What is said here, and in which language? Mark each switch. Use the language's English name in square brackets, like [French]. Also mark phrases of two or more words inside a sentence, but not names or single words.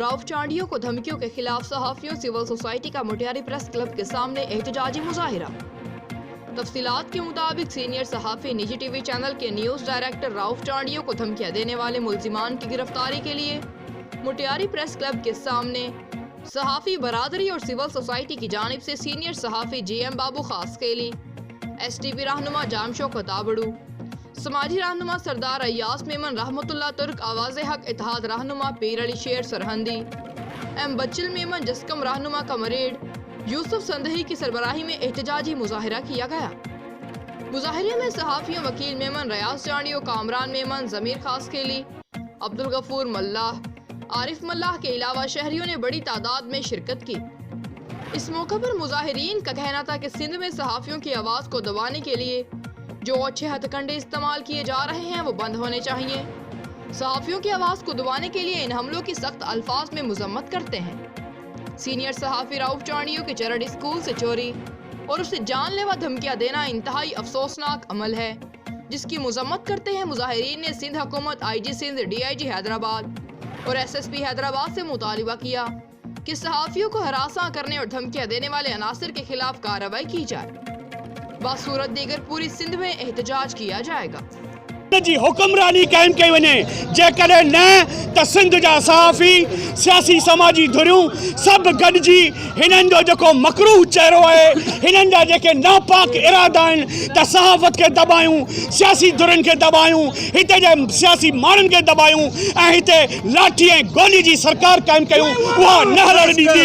[Urdu] رؤف چانڈیوں کو دھمکیوں کے خلاف صحافیوں سول سوسائٹی کا مٹیاری پریس کلب کے سامنے احتجاجی مظاہرہ. تفصیلات کے مطابق سینئر صحافی نجی ٹی وی چینل کے نیوز ڈائریکٹر رؤف چانڈیوں کو دھمکیاں دینے والے ملزمان کی گرفتاری کے لیے مٹیاری پریس کلب کے سامنے صحافی برادری اور سول سوسائٹی کی جانب سے سینئر صحافی GM بابو خاصخیلی, STP رہنما جامشو کھتابڑو، سماجی رہنما سردار عیاس میمن رحمت اللہ ترک، آواز حق اتحاد رہنما پیر علی شیر سرہندی، M بچل میمن جسقم رہنما کامریڈ، یوسف سندہی کی سربراہی میں احتجاجی مظاہرہ کیا گیا. مظاہرے میں صحافیوں وکیل میمن، ریاض چانڈیو، کامران میمن، ضمیر خاصخیلی، عبدالغفور ملاح، عارف ملاح کے علاوہ شہریوں نے بڑی تعداد میں شرکت کی. اس موقع پر مظاہرین کا کہنا تھا کہ سندھ میں صحافیوں کی آواز کو دبانے کے لیے جو اچھے ہتھکنڈے استعمال کیے جا رہے ہیں وہ بند ہونے چاہییں. صحافیوں کی آواز کو دبانے کے لیے ان حملوں کی سخت الفاظ میں مذمت کرتے ہیں. سینئر صحافی رؤف چانڈیو کے چیریٹی اسکول سے چوری اور اسے جان لیوا دھمکیاں دینا انتہائی افسوسناک عمل ہے، جس کی مذمت کرتے ہیں مظاہرین نے سندھ حکومت، IG سندھ، DIG حیدرآباد اور SSP حیدرآباد سے مطالبہ کیا کہ صحافیوں کو ہراسا کرنے اور دھمکیاں دینے والے عناصر کے خلاف کارروائی کی جائے. باصورت دیگر پوری سندھ میں احتجاج کیا جائے گا. [Sindhi] जी हुक्मरानी कायम कई वने जेकॾहिं न त सिंध जा सहाफ़ी सियासी समाजी धुरियूं सभु गॾिजी हिननि जो जेको मकरूह चहिरो आहे, हिननि जा जेके नापाक इरादा आहिनि त सहाफ़त खे दॿायूं, सियासी धुरियुनि खे दॿायूं, हिते जे सियासी माण्हुनि खे दॿायूं ऐं हिते लाठी ऐं गोली जी सरकार कायम कयूं, उहा न हलण ॾींदी।